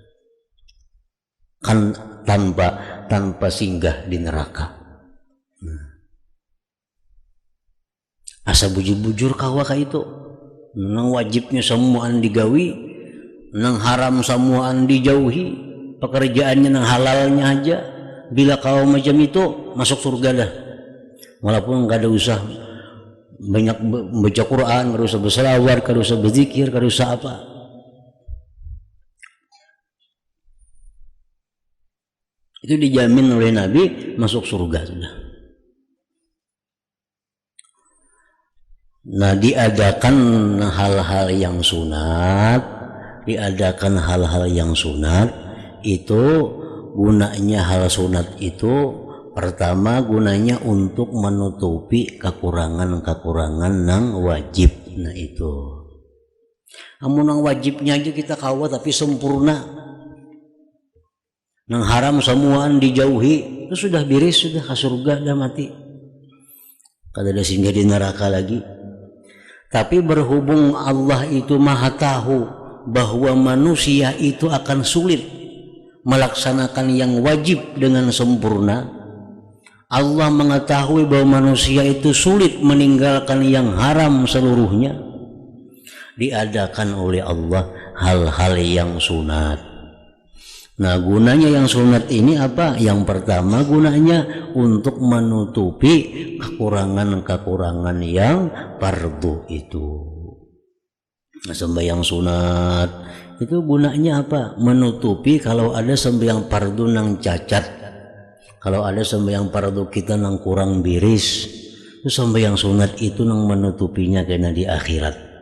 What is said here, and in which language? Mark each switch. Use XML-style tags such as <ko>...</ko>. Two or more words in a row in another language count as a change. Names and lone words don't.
<id>Kan tanpa singgah di neraka.</id> <bjn>Asa bujur-bujur kawa ka itu. Nang wajibnya semuaan digawi, nang haram semuaan dijauhi, pekerjaannya nang halalnya aja. Bila kau macam itu masuk surga dah.</bjn> <id>Walaupun gak ada usah banyak baca Quran, gak usah berselawat, gak usah berzikir, gak usah apa. Itu dijamin oleh Nabi masuk surga sudah.</id> <bjn>Nah, diadakan hal-hal yang sunat, itu gunanya hal sunat itu pertama gunanya untuk menutupi kekurangan-kekurangan nang wajib.</bjn> <id>Nah itu.</id> <bjn>Amun nang wajibnya aja kita kawa tapi sempurna. Nang haram semuaan dijauhi, itu sudah beres, sudah ke surga, dah mati. Kada ada singgah di neraka lagi.</bjn> <id>Tapi berhubung Allah itu maha tahu bahwa manusia itu akan sulit melaksanakan yang wajib dengan sempurna. Allah mengetahui bahwa manusia itu sulit meninggalkan yang haram seluruhnya. Diadakan oleh Allah hal-hal yang sunat. Nah, gunanya yang sunat ini apa? Yang pertama gunanya untuk menutupi kekurangan-kekurangan yang fardu itu. Nah, sembahyang sunat itu gunanya apa?</id> <bjn>Menutupi kalau ada sembahyang fardu nang cacat. Kalau ada sembahyang fardu kita nang kurang beres, itu sembahyang sunat itu nang menutupinya kena di akhirat.</bjn>